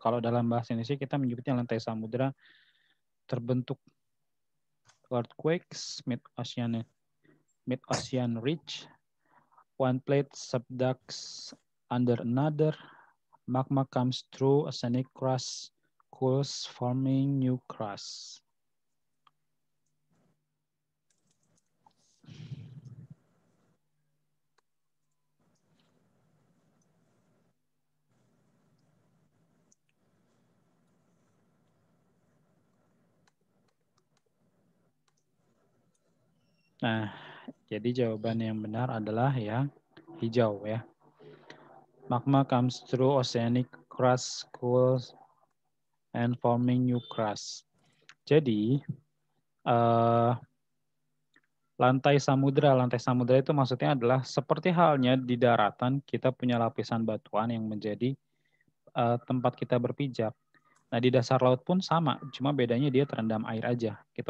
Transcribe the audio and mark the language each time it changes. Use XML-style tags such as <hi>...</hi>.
<id>Kalau dalam bahasa Indonesia kita menyebutnya lantai samudra terbentuk.</id> <en>Earthquakes, mid-ocean ridge, one plate subducts under another, magma comes through oceanic crust, cools, forming new crust.</en> <id>Nah, jadi jawaban yang benar adalah yang hijau ya.</id> <en>Magma comes through oceanic crust cools and forming new crust.</en> <id>Jadi lantai samudra itu maksudnya adalah seperti halnya di daratan kita punya lapisan batuan yang menjadi tempat kita berpijak. Nah di dasar laut pun sama, cuma bedanya dia terendam air aja. Gitu.</id>